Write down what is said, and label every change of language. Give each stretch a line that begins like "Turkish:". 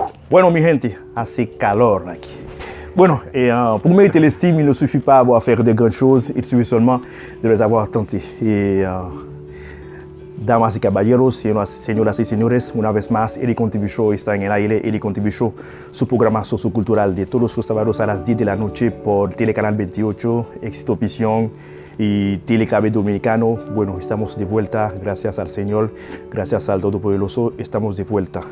Spanish: Bueno, mi gente, hace calor aquí. Bueno,
French: pour mériter l'estime, il ne suffit pas d'avoir fait de grandes choses, il suffit seulement de les avoir tentées.
Spanish: Damas y caballeros, señoras y señores, una vez más, Eric On TV Show está en el aire. Eric On TV Show, su programa sociocultural de todos los sábados a las 10 de la noche por Telecanal 28, Éxito Visión y Telecable Dominicano. Bueno, estamos de vuelta, gracias al Señor, gracias al Todopoderoso, estamos de vuelta.